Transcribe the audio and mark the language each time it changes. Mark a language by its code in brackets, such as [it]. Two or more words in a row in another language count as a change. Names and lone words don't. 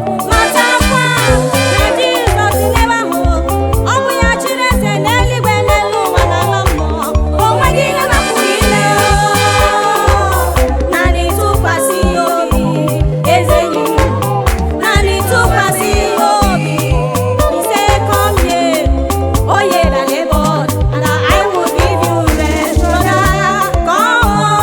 [ig] Matakwa na Jizọs n'ebe ahụ, ọ bụ ya chịrị eze n'eluigwe, n'elu ụwa, n'ala mmụọ. O nweghị ihe na-apụghị ime. Naanị tụkwasị ya obi, eze enyi m. Naanị tụkwasị ya obi. [en] He said, "Come here." Oh, yeah, la labor, and I will give you rest. Brother, come.